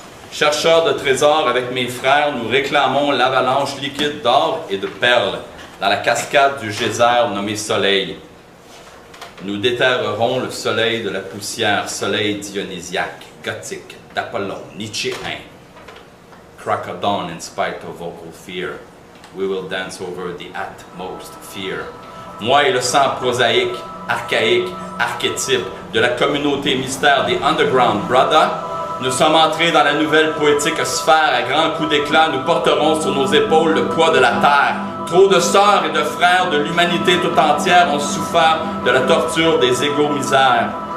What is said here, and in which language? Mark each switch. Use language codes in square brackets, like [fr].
[fr] Chercheur de trésors avec mes frères, nous réclamons l'avalanche liquide d'or et de perles dans la cascade du geyser nommé Soleil. Nous déterrerons le soleil de la poussière, soleil dionysiaque, gothique, d'Apollon, nietzschéen. [en] Crack of dawn in spite of vocal fear. We will dance over the utmost fear. [fr] Moi et le sang prosaïque, archaïque, archétype de la communauté mystère des Underground Brothers, nous sommes entrés dans la nouvelle poétique sphère à grands coups d'éclat, nous porterons sur nos épaules le poids de la terre. Trop de sœurs et de frères de l'humanité tout entière ont souffert de la torture des égaux misères.